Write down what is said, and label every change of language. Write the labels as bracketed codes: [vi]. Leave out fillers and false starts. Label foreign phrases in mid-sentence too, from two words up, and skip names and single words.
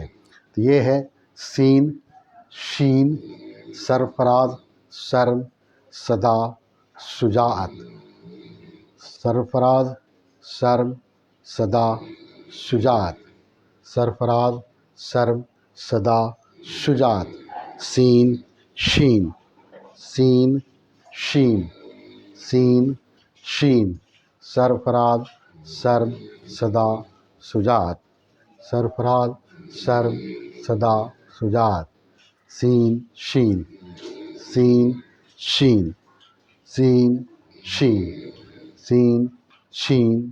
[ur] تو یہ ہے سین شین سرفراز شرم صدا شجاعت، سرفراز شرم صدا شجاعت، سرفراز شرم صدا شجاعت، سین شین، سین شین، سین شین، سرفراز شرم صدا شجاعت، سرفراز شرم صدا شجاعت، سین شین، سین شین، سین شین، سین شین،